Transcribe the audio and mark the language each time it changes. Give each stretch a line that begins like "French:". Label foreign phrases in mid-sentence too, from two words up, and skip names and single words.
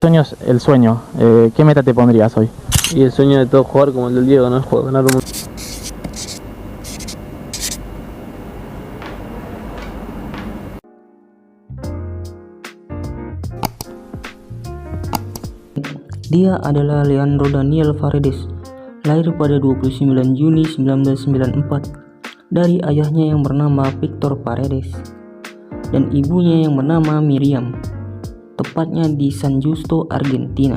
Spanish: Sueños, el sueño. ¿Qué meta te pondrías hoy? Y el sueño de todo jugador como el del Diego, ¿no? Ganar un mundial.
Indonesian: Dia adalah Leandro Daniel Paredes, lahir pada 29 Juni 1994 dari ayahnya yang bernama Victor Paredes dan ibunya yang bernama Miriam, tepatnya di San Justo, Argentina.